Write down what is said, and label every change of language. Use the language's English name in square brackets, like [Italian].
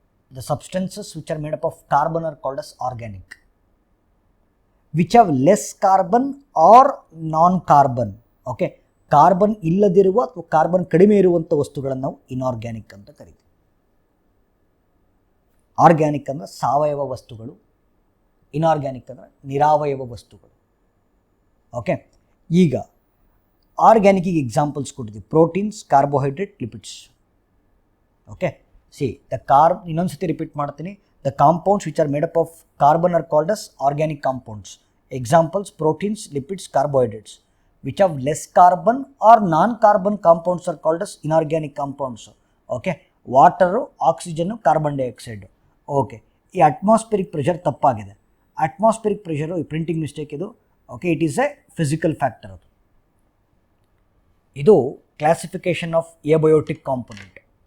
[English] The substances which are made up of carbon are called as organic. Which have less carbon or non-carbon. [Kannada] Okay, carbon ಇಲ್ಲದಿರುವ ಅಥವಾ carbon ಕಡಿಮೆ ಇರುವಂಥ ವಸ್ತುಗಳನ್ನು ನಾವು inorganic ಅಂತ ಕರಿತೀವಿ. ಆರ್ಗ್ಯಾನಿಕ್ ಅಂದರೆ ಸಾವಯವ ವಸ್ತುಗಳು, ಇನಾರ್ಗ್ಯಾನಿಕ್ ಅಂದರೆ ನಿರಾವಯವ ವಸ್ತುಗಳು. ಓಕೆ, ಈಗ ಆರ್ಗ್ಯಾನಿಕ್ಕಿಗೆ ಎಕ್ಸಾಂಪಲ್ಸ್ ಕೊಟ್ಟಿದ್ದೀವಿ: ಪ್ರೋಟೀನ್ಸ್, ಕಾರ್ಬೋಹೈಡ್ರೇಟ್, ಲಿಪಿಡ್ಸ್. ಓಕೆ, ಇನ್ನೊಂದು ಸತಿ ರಿಪೀಟ್ ಮಾಡ್ತೀನಿ. [English] The compounds which are made up of carbon are called as organic compounds. [Kannada] Examples: proteins, lipids, carbohydrates. [English] Which have less carbon or non-carbon compounds are called as inorganic compounds. [Kannada] Okay, water, oxygen, carbon dioxide. Okay, ಈ atmospheric pressure ತಪ್ಪಾಗಿದೆ. Atmospheric pressure ಈ printing mistake ಇದು. Okay, [English] It is a physical factor. [Kannada] ಅದು ಇದು [English] Classification of abiotic component.